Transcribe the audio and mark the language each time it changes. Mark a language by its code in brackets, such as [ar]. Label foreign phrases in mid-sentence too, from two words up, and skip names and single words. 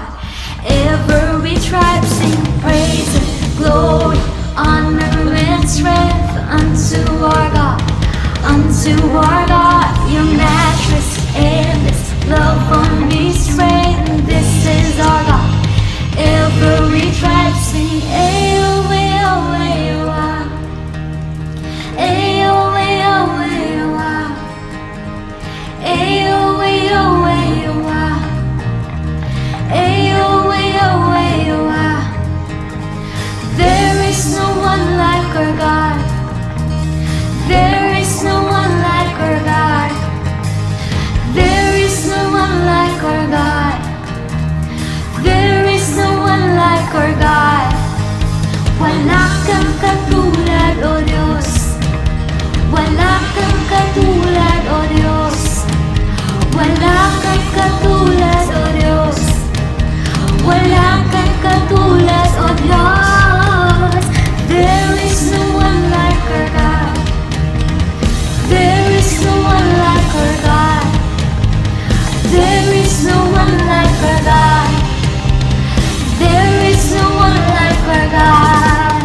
[en] Every tribe sing praise and glory, honor and strength unto our God. Unto our God, your matchless, endless love on me strength. This is our God. Every tribe sing, Ayo, Ayo, Ayo, Ayo, Ayo, Ayo, Ayo, Ayo, Ayo, Ayo, Ayo, Ayo. There is no one like our God. There is no one like our God. There is no one like our God. There is no one like our God. [tl] Wala kang katulad, O Diyos. Wala kang katulad, O Diyos. Wala kang katulad, O Diyos. Wala kang katulad, O Diyos. [en] There is no one like our God. There is no one like our God. There is no one like our God. There is no one like our God.